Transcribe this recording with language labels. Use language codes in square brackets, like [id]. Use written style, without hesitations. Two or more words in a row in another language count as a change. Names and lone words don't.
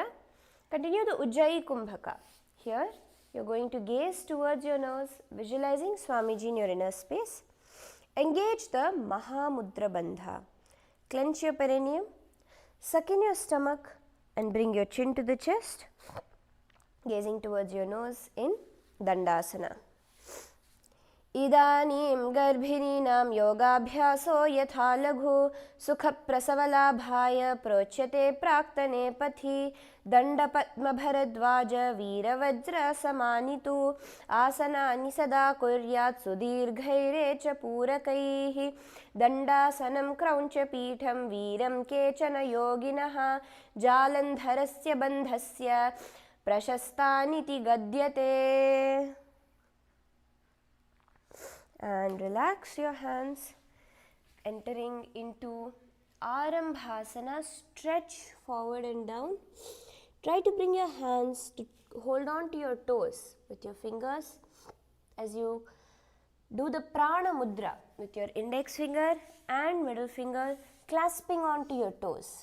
[en] Continue the [sa] Ujjayi Kumbhaka. [en] Here, you're going to gaze towards your nose, visualizing Swamiji in your inner space. Engage the [sa] Mahamudra Bandha. [en] Clench your perineum, suck in your stomach and bring your chin to the chest. Gazing towards your nose in Dandasana. [sa] Idanim garbhininam yogabhyaso yatha laghu sukha prasavalaabhaya prochyate praktane pathi danda padma bharadvaja veeravajra samanitu asanani sada kuryat sudirghaire cha purakaihi dandasanam krauncha peetham veeram kechana yoginaha jalandharasya bandhasya prashastaniti gadyate. [en] And relax your hands, entering into Arambhasana. Stretch forward and down. Try to bring your hands to hold on to your toes with your fingers as you do the [sa] Prana Mudra [en] with your index finger and middle finger clasping onto your toes.